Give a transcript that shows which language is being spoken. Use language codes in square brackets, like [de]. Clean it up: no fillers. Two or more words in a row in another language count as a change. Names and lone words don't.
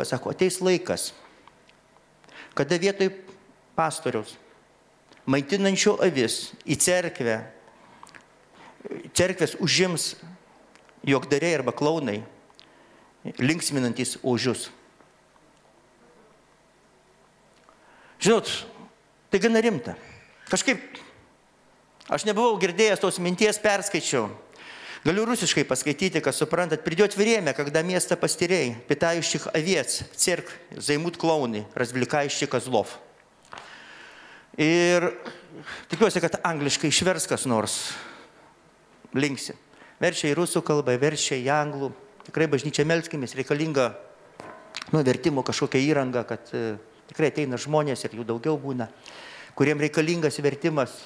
[lt] Sako, ateis laikas, kada vietoj pastoriaus, maitinančio avis į cerkvę, cerkvės užims juokdariai arba klaunai, linksminantys ožius. Žinot, tai gana rimta. Kažkaip, aš nebuvau girdėjęs tos minties, perskaičiau. Galiu rusiškai paskaityti, kad suprantat, [ru] придет время, когда место пастырей, питающих овец, церковь займут клоуны, развлекающие козлов. [lt] Ir tikiuosi, kad angliškai išvers kas nors. Linksi. Verčia į rusų kalbą, verčia į anglų. Tikrai bažnyčia melskimės, reikalinga vertimo kažkokia įranga, kad tikrai ateina žmonės ir jų daugiau būna, kuriem reikalingas vertimas.